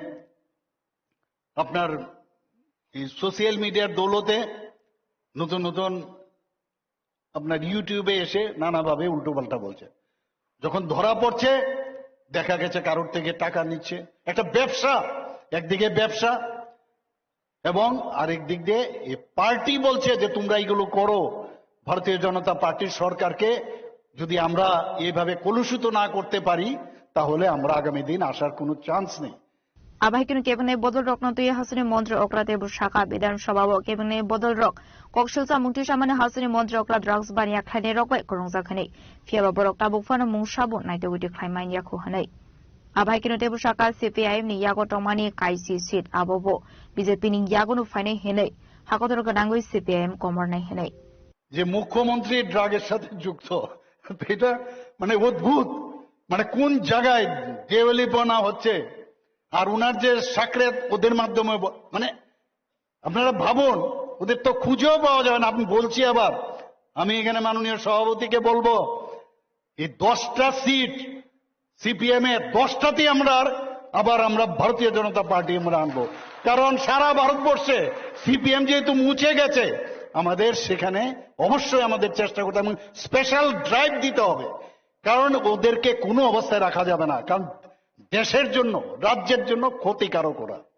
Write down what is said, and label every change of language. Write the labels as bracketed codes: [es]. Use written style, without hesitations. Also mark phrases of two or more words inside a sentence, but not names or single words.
[bn] আপনার [en] social media [bn] দৌলতে নতুন নতুন আপনার ইউটিউবে এসে নানাভাবে উল্টোপাল্টা বলছে যখন ধরা পড়ছে দেখা গেছে কারোর থেকে টাকা নিচ্ছে একটা ব্যবসা একদিকে ব্যবসা এবং আরেক দিক দিয়ে পার্টি বলছে যে তোমরা এইগুলো করো ভারতীয় জনতা পার্টির সরকারকে যদি আমরা এইভাবে কলুষিত না করতে পারি তাহলে আমরা আগামী দিন আসার কোনো চান্স নেই [trp] abai kinu kebane bodol rok no tuya hasuni mantri okrate bu shaka bidan sabha bo kebane bodol rok kokshilsa mungti samane hasuni mantri okra drugs bania khaine rok bai korongja khane fiaba borok tabuk fana mungsabu naite witi khlaimain yakhu hanai abai kinu tebu shaka CPIM ni yago tomani kaisi seat abobo BJP ni yago nu faine henai hakotor gadangoi CPIM komor nai henai [bn] যে মুখ্যমন্ত্রী ড্রাগের সাথে যুক্ত এটা মানে অদ্ভুত মানে কোন জায়গায় দেওয়ালিপনা হচ্ছে আর উনার যে সাকরেত ওদের মাধ্যমে মানে আপনারা ভাবুন ওদের তো খুঁজেও পাওয়া যাবে না আপনি বলছি আবার আমি এখানে মাননীয় সভাপতিকে বলবো এই 10টা সিট সিপিএম এর 10টাতেই আবার আমরা ভারতীয় জনতা পার্টি আমরা আনবো কারণ সারা ভারতবর্ষে সিপিএম যেহেতু মুছে গেছে আমাদের সেখানে অবশ্যই আমাদের চেষ্টা করতে এবং [en] special drive [bn] দিতে হবে কারণ ওদেরকে কোনো অবস্থায় রাখা যাবে না কারণ দেশের জন্য রাজ্যের জন্য ক্ষতিকারক ওরা